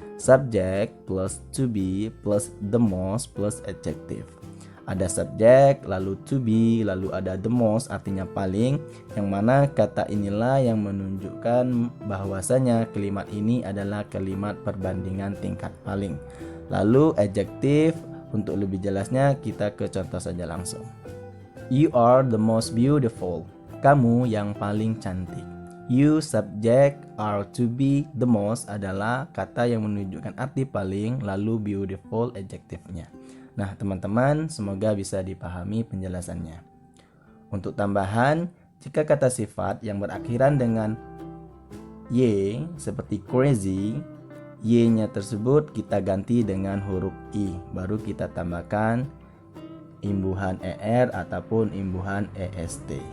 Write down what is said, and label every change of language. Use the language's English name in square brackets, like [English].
[English] Subject plus to be plus the most plus adjective. [Indonesian] Ada subjek, lalu to be, lalu ada the most artinya paling, yang mana kata inilah yang menunjukkan bahwasanya kalimat ini adalah kalimat perbandingan tingkat paling. Lalu adjektif, untuk lebih jelasnya kita ke contoh saja langsung. [English] You are the most beautiful. [Indonesian] Kamu yang paling cantik. [English] You subject are to be the most [Indonesian] adalah kata yang menunjukkan arti paling, lalu beautiful adjektifnya. Nah, teman-teman, semoga bisa dipahami penjelasannya. Untuk tambahan, jika kata sifat yang berakhiran dengan y seperti crazy, y-nya tersebut kita ganti dengan huruf i, baru kita tambahkan imbuhan er ataupun imbuhan est.